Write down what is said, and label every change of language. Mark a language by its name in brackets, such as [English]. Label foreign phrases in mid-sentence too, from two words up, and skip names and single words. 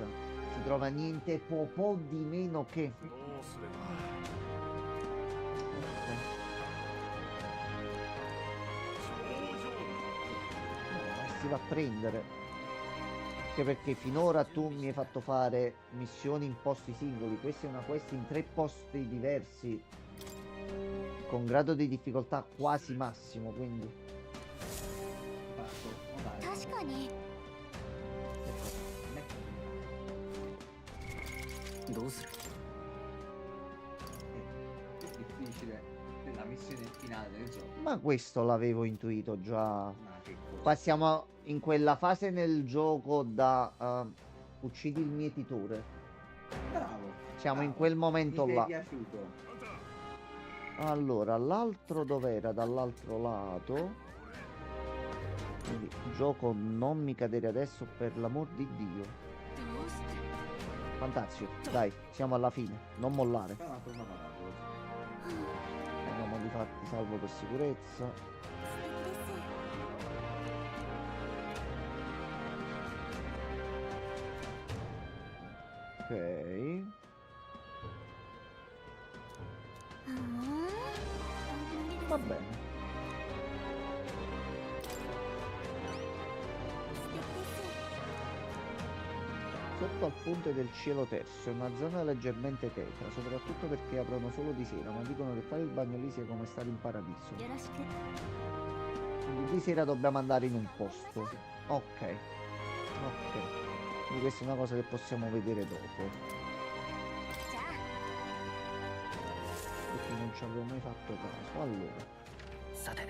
[Italian] Si trova niente po' di meno che... Si va a prendere, anche perché finora tu mi hai fatto fare missioni in posti singoli. Questa è una quest in 3 posti diversi con grado di difficoltà quasi massimo, quindi [Japanese] 確かにどうする [Italian] difficile della missione finale del gioco. ma questo l'avevo intuito già. Ma che cosa? Qua siamo in quella fase nel gioco da uccidi il mietitore. Bravo. Siamo in bravo. quel momento Mi là. è piaciuto. Allora, l'altro dov'era? Dall'altro lato. Quindi, gioco, non mi cadere adesso, per l'amor di Dio. [Japanese] どうして [Italian] Fantazio, dai, siamo alla fine, non mollare. Però una tornata dopo. Andiamo di fatti, salvo per sicurezza. [Japanese] 素敵です [Italian] Ok. [Japanese] ふーん [Italian] Va bene. [Japanese] 素敵です [Italian] Sotto al ponte del cielo terzo è una zona leggermente tetra, soprattutto perché aprono solo di sera, ma dicono che fare il bagno lì sia come stare in paradiso. [Japanese] よろしく [Italian] Quindi di sera dobbiamo andare in un posto. Ok. Ok. Quindi questa è una cosa che possiamo vedere dopo. [Japanese] じゃあ [Italian] Perché non ci avevo mai fatto caso. Allora, [Japanese] さて